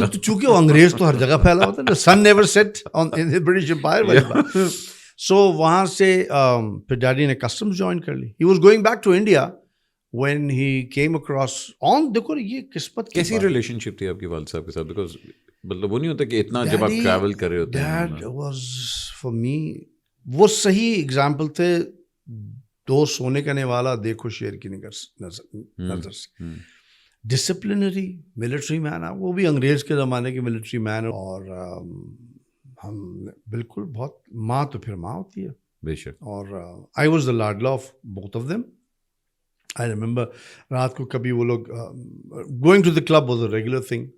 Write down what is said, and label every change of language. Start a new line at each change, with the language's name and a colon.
Hindi: तो चूंकि वो अंग्रेज तो हर जगह फैला होता है.
English: Sun never set on in the British empire. So
Hindi: वहाँ से फिर डैडी ने कस्टम्स ज्वाइन कर ली.
English: He was going back to India when he came across on.
Hindi: देखो ये किस्मत. कैसी रिलेशनशिप थी आपकी वालिद साहब के साथ?
English: because
Hindi: मतलब वो नहीं होता कि इतना जब आप ट्रैवल कर रहे होते हैं.
English: dad was for me
Hindi: वो सही
English: example
Hindi: थे. 2 सोने का निवाला देखो शेर की नजर से.
English: Disciplinary military man.
Hindi: वो भी अंग्रेज के ज़माने के
English: Military man.
Hindi: और हम बिल्कुल बहुत, माँ तो फिर माँ होती है बेशक.
English: और I was the लाडला of both of them. I remember
Hindi: रात को कभी वो लोग
English: Going to the club was a regular thing.